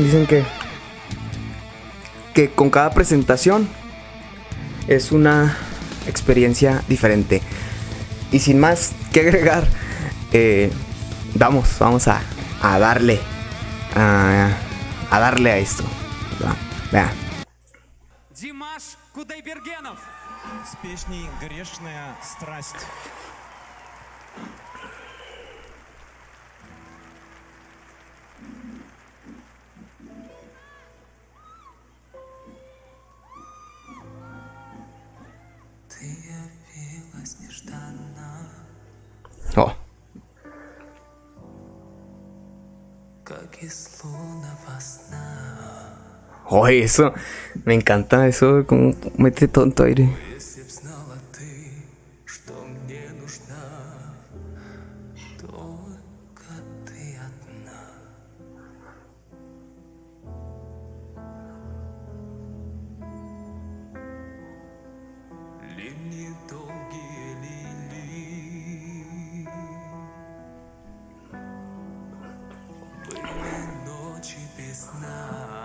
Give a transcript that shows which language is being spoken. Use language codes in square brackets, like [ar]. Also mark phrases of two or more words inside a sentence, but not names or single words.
[es] Dicen que con cada presentación es una experiencia diferente. Y sin más que agregar, vamos a darle a esto. Vean. [ru] Димаш Кудайбергенов с песней «Грешная страсть». Ты явилась нежданно, Oh. как из лунного сна. [es] Oye, eso me encanta, eso como mete tonto aire. [ru] Если б знала ты, что мне нужна, только ты одна. Линии долгие линии, были ночи без сна.